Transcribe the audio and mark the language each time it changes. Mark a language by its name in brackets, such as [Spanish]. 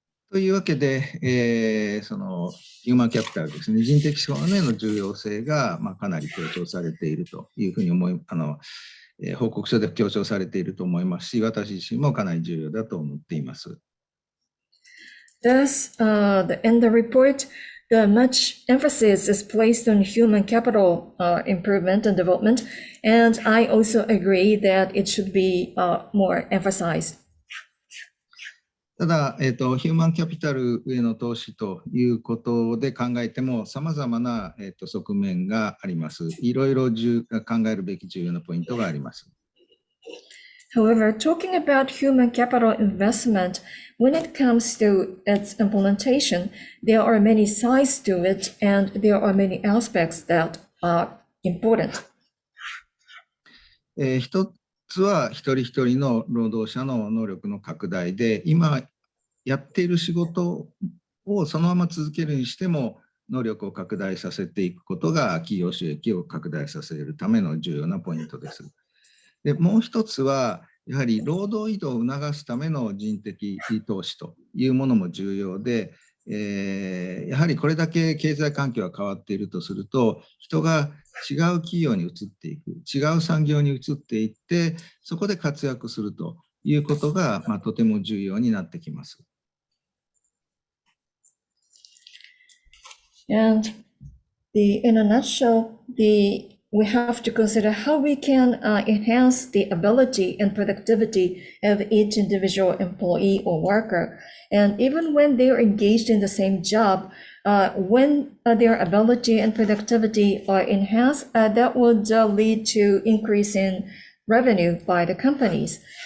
[Japanese] というわけで、そのヒューマンキャピタルですね、人的資本への重要性が、かなり強調されているというふうに報告書で強調されていると思いますし、私自身もかなり重要だと思っています。 [English] Thus, in the report, much emphasis is placed on human capital improvement and development, and I also agree that it should be more emphasized. [Japanese] ただ、ヒューマンキャピタルへの投資ということで考えても、さまざまな、側面があります。いろいろ考えるべき重要なポイントがあります。 [English] However, talking about human capital investment, when it comes to its implementation, there are many sides to it, and there are many aspects that are important. [Japanese] 一つは一人一人の労働者の能力の拡大で、今やっている仕事をそのまま続けるにしても、能力を拡大させていくことが企業収益を拡大させるための重要なポイントです。で、もう一つは、やはり労働移動を促すための人的投資というものも重要で、やはりこれだけ経済環境が変わっているとすると、人が違う企業に移っていく、違う産業に移っていって、そこで活躍するということが、とても重要になってきます。 [English] And in a nutshell, we have to consider how we can enhance the ability and productivity of each individual employee or worker. And even when they are engaged in the same job, when their ability and productivity are enhanced, that would lead to increase in revenue by the companies.